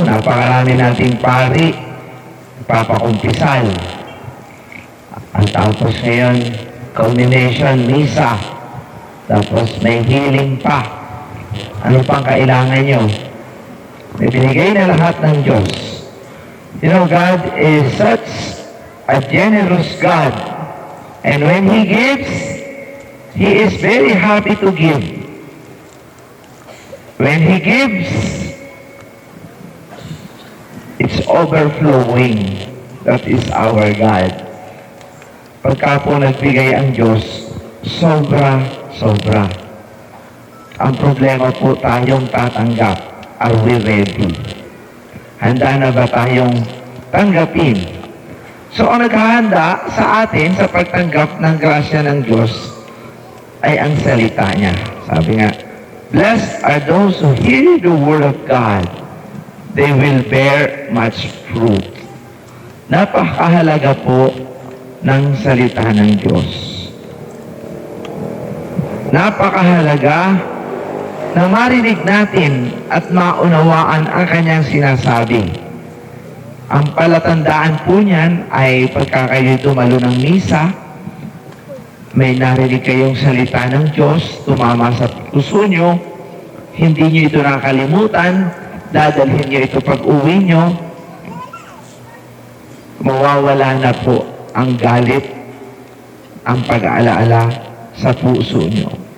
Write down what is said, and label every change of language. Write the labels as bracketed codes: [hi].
[tl] Napakarami nating pari, papakumpisal. Ang tapos ngayon, culmination, misa. Tapos may healing pa. Ano pang kailangan nyo? May binigay na lahat ng Diyos. [en] You know, God is such a generous God. And when He gives, He is very happy to give. When He gives, it's overflowing. That is our God. [tl] Pagka po nagbigay ang Diyos, sobra. Ang problema po tayong tatanggap. [en] Are we ready? [tl] Handa na ba tayong tanggapin? So, ang naghahanda sa atin sa pagtanggap ng grasya ng Diyos ay ang salita niya. Sabi nga, [en] blessed are those who hear the word of God. They will bear much fruit. [tl] Napakahalaga po ng salita ng Diyos. Napakahalaga na marinig natin at maunawaan ang kanyang sinasabi. Ang palatandaan po niyan ay pagka kayo dumalo ng misa, may narinig kayong salita ng Diyos, tumama sa puso nyo, hindi nyo ito nakalimutan, dadalhin nyo ito pag-uwi nyo, mawawala na po ang galit, ang pag-aalaala sa puso nyo.